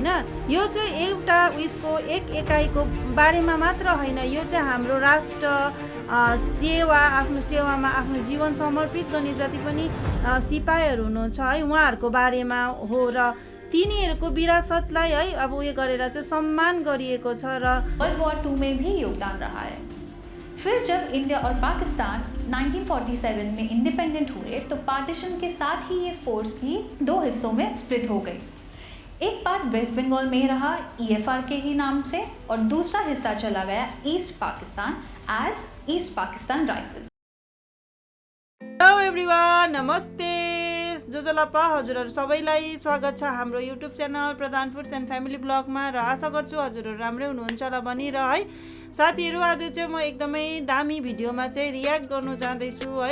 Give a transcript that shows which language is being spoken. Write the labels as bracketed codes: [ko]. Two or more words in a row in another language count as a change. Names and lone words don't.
[ne] यो चाहिँ एउटा उयसको एक एकाइको बारेमा मात्र हैन, यो चाहिँ हाम्रो राष्ट्र सेवा, आफ्नो सेवामा आफ्नो जीवन समर्पित गर्ने जति पनि सिपाहीहरू हुनुहुन्छ है उहाँहरूको बारेमा हो र तिनीहरूको विरासतलाई है अब उयो गरेर चाहिँ सम्मान गरिएको छ र [en] World War [hi] 2 में भी योगदान रहा है। फिर जब इंडिया और पाकिस्तान 1947 में इंडिपेंडेंट हुए तो पार्टीशन के साथ ही ये फोर्स भी 2 हिस्सों में स्प्लिट हो गई। एक पार्ट वेस्ट बंगाल में रहा EFR के ही नाम से और दूसरा हिस्सा चला गया ईस्ट पाकिस्तान एज ईस्ट पाकिस्तान राइफल्स। [en] hello everyone, [ne] नमस्ते जोजोलापा, हजुरहरू सबैलाई स्वागत छ हाम्रो युट्युब च्यानल प्रधान फुड्स एन्ड फ्यामिली ब्लगमा र आशा गर्छु हजुरहरू राम्रै हुनुहुन्छ होला भनी र है साथीहरू आज चाहिँ म एकदमै दामी भिडियोमा चाहिँ रियाक्ट गर्नु जाँदैछु है।